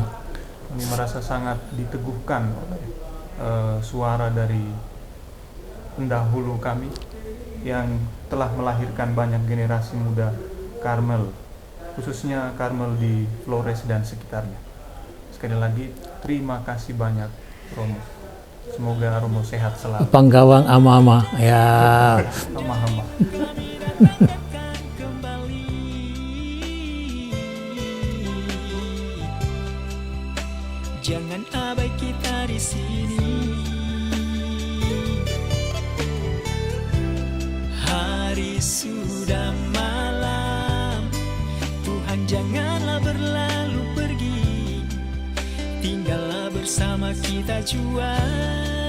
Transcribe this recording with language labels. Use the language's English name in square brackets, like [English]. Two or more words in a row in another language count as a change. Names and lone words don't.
[Indonesian] Kami merasa sangat diteguhkan oleh suara dari pendahulu kami yang telah melahirkan banyak generasi muda Karmel, khususnya Karmel di Flores dan sekitarnya. Sekali lagi, terima kasih banyak Romo. Semoga Romo sehat selalu. Panggawang ama-ama, ya. Ama-ama. Jangan abai kita di sini. Hari sudah malam, Tuhan janganlah berlalu pergi, tinggallah bersama kita jua.